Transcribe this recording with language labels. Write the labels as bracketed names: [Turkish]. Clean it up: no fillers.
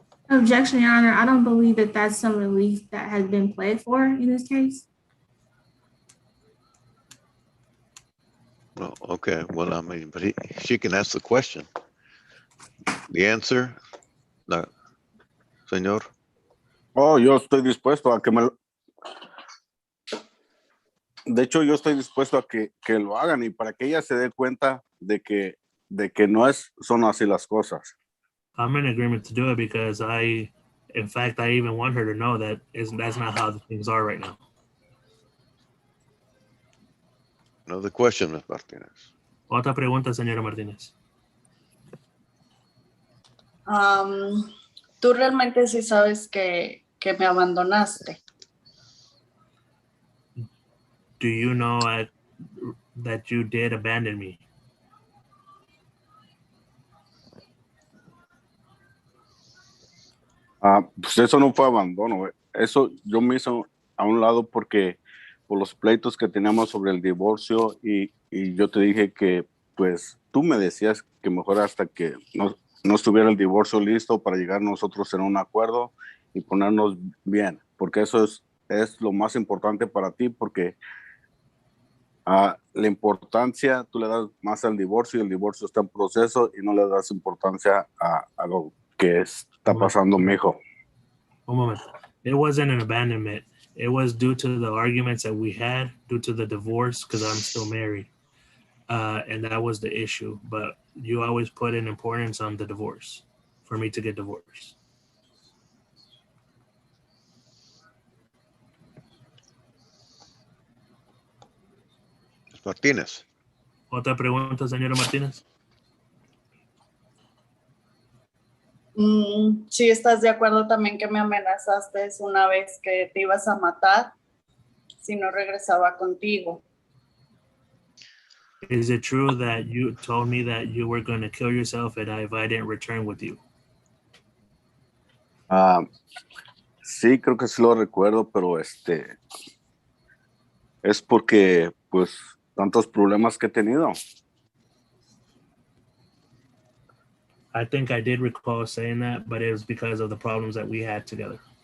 [English] Objection, Your Honor. I don't believe that that's some relief that has been played for in this case. No, okay. Well, I mean, but she can ask the question. The answer, no, señor. [Spanish] Oh, yo estoy dispuesto a que me lo... De hecho, yo estoy dispuesto a que lo hagan y para que ella se dé cuenta de que no son así las cosas. [English] I'm in agreement to do it because in fact, I even want her to know that that's not how the things are right now. Another question, Ms. Martinez. [Spanish] Otra pregunta, señora Martínez. Tú realmente sí sabes que me abandonaste. [English] Do you know that you did abandon me? [Spanish] Pues eso no fue abandono. Eso yo me hice a un lado porque por los pleitos que teníamos sobre el divorcio y yo te dije que pues tú me decías que mejor hasta que no estuviera el divorcio listo para llegar nosotros en un acuerdo y ponernos bien, porque eso es lo más importante para ti, porque la importancia tú le das más al divorcio y el divorcio está en proceso y no le das importancia a lo que está pasando, mijo. Un moment. [English] It wasn't an abandonment. It was due to the arguments that we had, due to the divorce, because I'm still married. And that was the issue. But you always put an importance on the divorce for me to get divorced. Ms. Martinez. [Spanish] Otra pregunta, señora Martínez. Sí, estás de acuerdo también que me amenazaste una vez que te ibas a matar si no regresaba contigo. [English] Is it true that you told me that you were going to kill yourself if I didn't return with you? [Spanish] Sí, creo que sí lo recuerdo, pero es porque pues tantos problemas que he tenido. [English] I think I did recall saying that, but it was because of the problems that we had together.